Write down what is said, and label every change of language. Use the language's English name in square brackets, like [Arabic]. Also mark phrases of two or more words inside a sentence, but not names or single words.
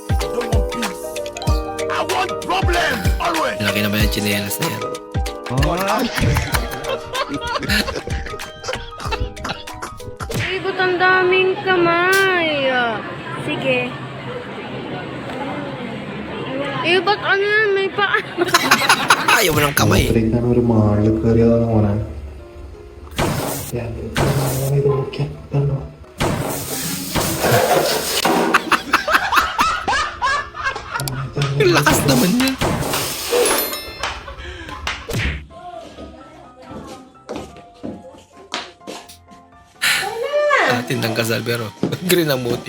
[Filipino] Laki naman yung chinelas na yan. Ay, ba't ang daming kamay? Sige. Eh, ba't ano yan? May paa. Ayaw mo ng kamay. [Malayalam] ഞാൻ ഒരു മാളിൽ കയറിയതാണ് മോനെ ഇത് നോക്കിയാ കണ്ടോ [Filipino] Yung lakas naman yan. Tindang kasal pero green ang motive.